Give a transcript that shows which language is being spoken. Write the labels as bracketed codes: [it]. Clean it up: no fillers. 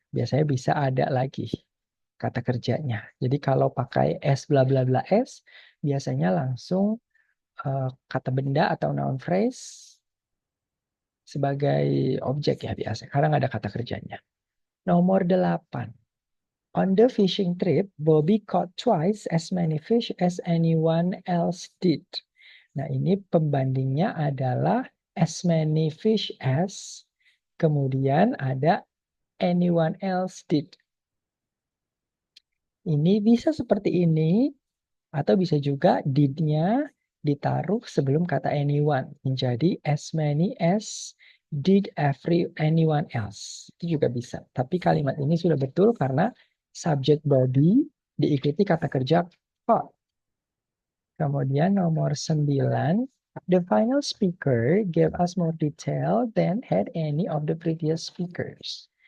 [id] Biasanya bisa ada lagi kata kerjanya. Jadi kalau pakai as bla bla bla as, biasanya langsung kata benda atau noun phrase sebagai objek ya biasa. Karena nggak ada kata kerjanya. Nomor 8. [en] On the fishing trip, Bobby caught twice as many fish as anyone else did. [id] Nah, ini pembandingnya adalah [en] as many fish as, [id] kemudian ada [en] anyone else did. [id] Ini bisa seperti ini, atau bisa juga did-nya ditaruh sebelum kata anyone. Menjadi [en] as many as did anyone else. [id] Itu juga bisa. Tapi kalimat ini sudah betul karena subject body diikuti kata kerja caught. Kemudian nomor 9, [en] the final speaker gave us more detail than had any of the previous speakers.